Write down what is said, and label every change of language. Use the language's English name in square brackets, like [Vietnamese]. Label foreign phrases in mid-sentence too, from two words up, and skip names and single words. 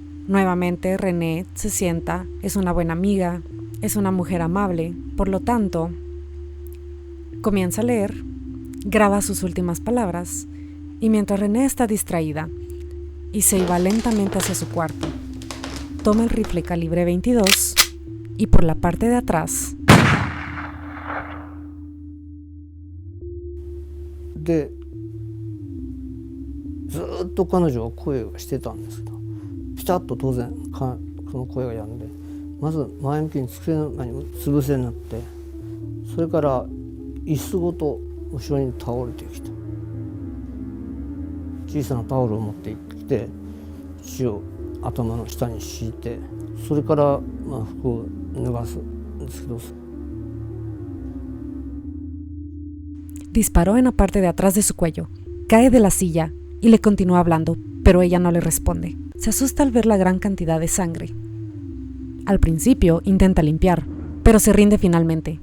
[Spanish] Nuevamente René se sienta, es una buena amiga, es una mujer amable, por lo tanto comienza a leer, graba sus últimas palabras y mientras René está distraída, Issei va lentamente hacia su cuarto, toma el rifle calibre 22 y por la parte de atrás [Japanese] でずっと彼女は声をしてたんですけど、ピタッと当然その声が止んで、まず前向きに机の前につぶせになって、それから椅子ごと後ろに倒れてきた。小さなタオルを持って行ってきて血を頭の下に敷いて、それから服を脱がすんですけど。 [Spanish] Disparó en la parte de atrás de su cuello, cae de la silla y le continúa hablando, pero ella no le responde. Se asusta al ver la gran cantidad de sangre. Al principio intenta limpiar, pero se rinde finalmente.